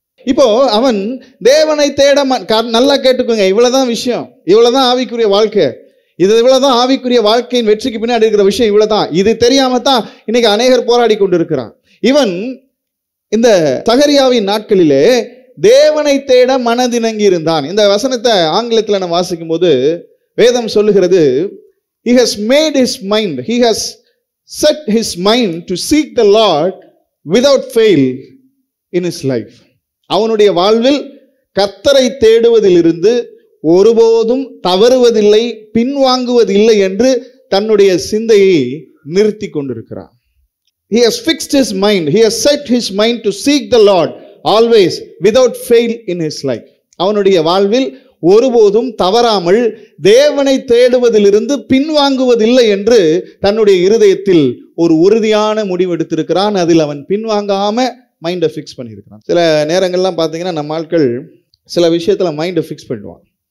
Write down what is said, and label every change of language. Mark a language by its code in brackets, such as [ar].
[ta] இப்போ அவன் தேவனை தேட, நல்லா கேட்டுக்கோங்க, இவ்வளவுதான் விஷயம், இவ்வளவுதான் ஆவிக்குரிய வாழ்க்கை, இவ்வளவுதான் ஆவிக்குரிய வாழ்க்கையின் வெற்றிக்கு பின்னாடி இருக்கிற விஷயம், இவ்வளவுதான். இது தெரியாம தான் இன்னைக்கு அநேகர் போராடி கொண்டிருக்கிறான். இவன் இந்த சகரியாவின் நாட்களிலே தேவனை தேட மனதிணங்கி இருந்தான். இந்த வசனத்தை ஆங்கிலத்தில் நான் வாசிக்கும் போது வேதம் சொல்லுகிறது, [en] he has made his mind, he has set his mind to seek the Lord without fail in his life. [ta] அவனுடைய வாழ்வில் கர்த்தரை தேடுவதிலிருந்து ஒருபோதும் தவறுவதில்லை, பின்வாங்குவதில்லை என்று தன்னுடைய சிந்தையை நிறுத்தி கொண்டிருக்கிறான். [en] He has fixed his mind, he has set his mind to seek the Lord always without fail in his life. [ta] அவனுடைய வாழ்வில் ஒருபோதும் தவறாமல் தேவனை தேடுவதிலிருந்து பின்வாங்குவதில்லை என்று தன்னுடைய இருதயத்தில் ஒரு உறுதியான முடிவு எடுத்திருக்கிறான். அதில் அவன் பின்வாங்காம மைண்டை ஃபிக்ஸ் பண்ணியிருக்கிறான். சில நேரங்கள்லாம் பார்த்தீங்கன்னா நம்ம ஆட்கள் சில விஷயத்தில் மைண்டை ஃபிக்ஸ் பண்ணிடுவான்.